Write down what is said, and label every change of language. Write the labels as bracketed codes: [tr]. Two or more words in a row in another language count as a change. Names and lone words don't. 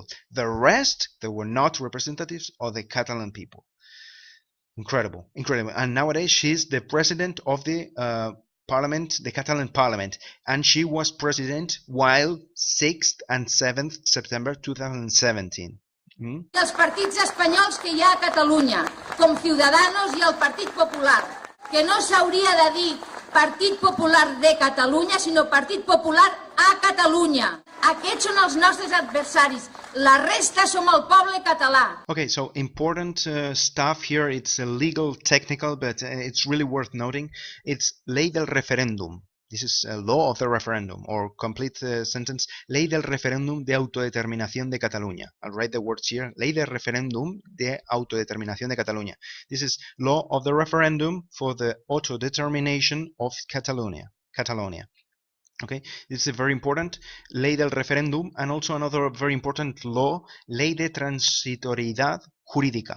[en] The rest, they were not representatives of the Catalan people. Incredible, incredible. And nowadays she's the president of the Parliament, the Catalan Parliament, and she was president while 6th and 7th September 2017. [ca] Els partits espanyols que hi ha a Catalunya, com Ciudadanos i el Partit Popular, que no s'hauria de dir Partit Popular de Catalunya, sinó Partit Popular a Catalunya. Aquests són els nostres adversaris. La resta som el poble català. [en] Okay, so important stuff here. It's legal, technical, but it's really worth noting. [es] It's ley del referéndum. [en] This is a law of the referendum, or complete sentence, [es] Ley del Referéndum de Autodeterminación de Cataluña. [en] I'll write the words here, [es] Ley del Referéndum de Autodeterminación de Cataluña. [en] This is law of the referendum for the autodetermination of Catalonia. Okay, this is very important, [es] Ley del Referéndum, [en] and also another very important law, [es] Ley de Transitoriedad Jurídica.